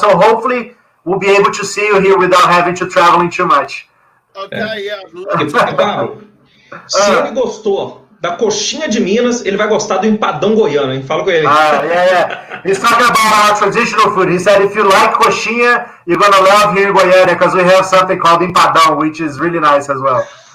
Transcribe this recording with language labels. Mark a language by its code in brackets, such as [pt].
[en] So hopefully we'll be able to see you here without having to traveling too much. Okay, [pt] Claro, se ele gostou da coxinha de Minas, ele vai gostar do empadão goiano, hein? Fala com ele. [en] Yeah. He's talking about our traditional food. He said if you like coxinha, you're going to love here in Goiânia, because we have something called empadão, which is really nice as well.